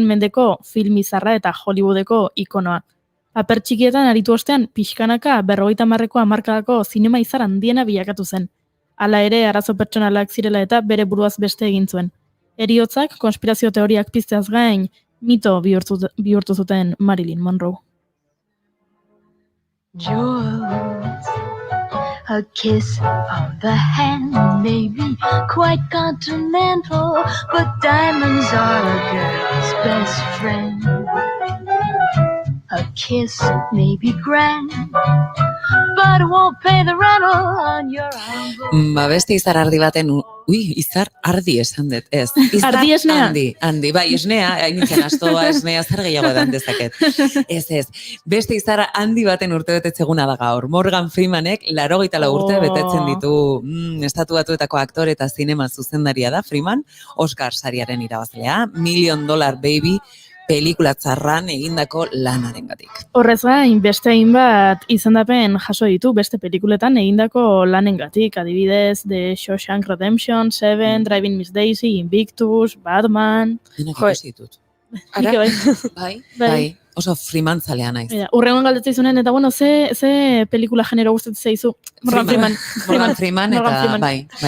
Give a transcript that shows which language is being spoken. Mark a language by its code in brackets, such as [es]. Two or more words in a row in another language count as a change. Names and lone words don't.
[eu] mendeko filmizarra eta Hollywoodeko ikonoa. Paper txikietan aritu ostean, pixkanaka 50ko hamarkadako zinema izar handiena bilakatu zen. Hala ere, arazo pertsonalak zirela eta bere buruaz beste egin zuen. Heriotzak, konspirazio teoriak pizteaz gain, mito bihurtu zuten Marilyn Monroe. [en] Jewels, a kiss of the hand may be quite continental, but diamonds are a girl's best friend. A kiss may be grand, but it won't pay the rental on your envelope. [eu] Ba, beste izar ardi baten, izar ardi esan dut, ez. Ardi esnea? Handi, bai, esnea, hainitzen astoa esnea zer gehiago edan dezaket. Ez. Beste izar handi baten urte betetzeguna da gaur. Morgan Freemanek 84 urte betetzen ditu Estatu Batuetako aktore eta zinema zuzendaria da, Freeman, Oscar sariaren irabazlea, $1 Million Baby, pelikula txarran egindako lanarengatik. Horrez gain, beste hainbat izendapen jaso ditu beste pelikuletan egindako lanengatik, adibidez, The Shawshank Redemption, Seven, Driving Miss Daisy, Invictus, Batman... Denak ikusi ditut. Ara? Bai. Oso Freeman zalea naiz. Urrengoan galdetzea izunen, eta bueno, ze pelikula genero gustatzen zaizu? Morgan Freeman eta bai.